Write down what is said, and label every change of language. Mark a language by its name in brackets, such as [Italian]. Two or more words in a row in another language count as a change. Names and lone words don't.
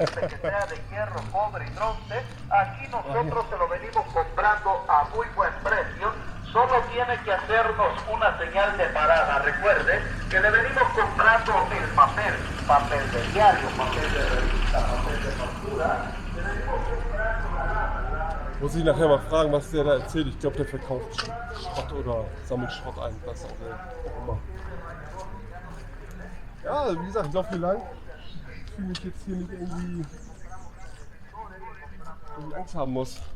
[Spanish] Aquí nosotros se lo venimos comprando a muy buen precio. Solo tiene que hacernos una señal de parada. Recuerde que le venimos comprando el papel de diario, papel de revista, papel de factura. Le venimos comprando la lata. [German] Muss ich nachher mal fragen, was der da erzählt. Ich glaube, der verkauft Schrott oder sammelt Schrott ein, was auch immer. Ja, wie gesagt, ich laufe hier lang. Ich fühle mich jetzt hier nicht irgendwie Angst haben muss.